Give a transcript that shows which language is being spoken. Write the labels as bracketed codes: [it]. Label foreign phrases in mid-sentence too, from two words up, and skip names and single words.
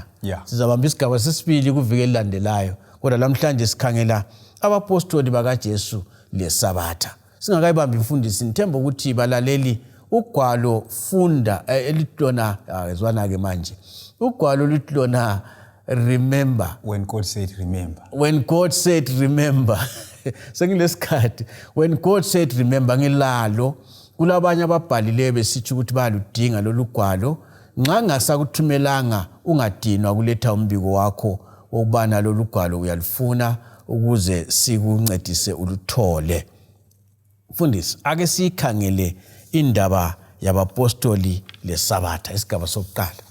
[nd] Sizabamba isigaba sesibili kuviki elilandelayo. Kodwa lamhlanje sikhangela abapostoli bakaJesu leSabatha. Singakayibambi imfundisi nithemba ukuthi balaleli ugwalo funda elihlona ezwana ke manje. Ugwalo lihlona remember [en] when God said remember. When God said remember. [nd] Sengilesikhathi [en] when God said remember [nd] ngilalo kulabanye ababhalileyo besithi ukuthi bayaludinga lolu gwalo nxa ngasakuthumelanga ungadinwa kuletha umbiko wakho ukubana lolu gwalo uyalifuna ukuze sikuncedise uluthole. Mfundisi ake sikhangele indaba yabapostoli leSabatha isigaba sokuqala.